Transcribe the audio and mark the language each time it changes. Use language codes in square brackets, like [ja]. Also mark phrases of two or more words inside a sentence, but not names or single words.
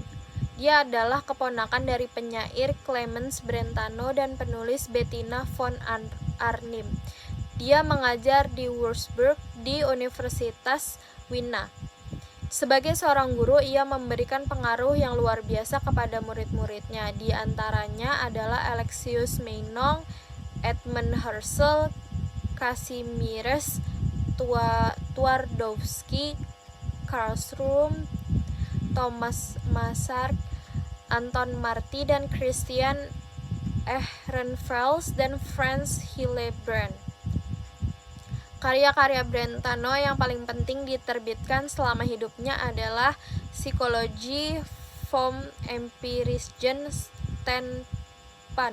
[id] Dia adalah keponakan dari penyair Clemens Brentano dan penulis Bettina von Arnim. Dia mengajar di Würzburg di Universitas Wina. Sebagai seorang guru, ia memberikan pengaruh yang luar biasa kepada murid-muridnya. Di antaranya adalah Alexius Meinong, Edmund Husserl, Kazimierz Twardowski, Karlsruhe, Thomas Massart, Anton Marti, dan Christian Ehrenfels dan Franz Hildebrand. Karya-karya Brentano yang paling penting diterbitkan selama hidupnya adalah Psychologie vom Empirischen Standpunkt.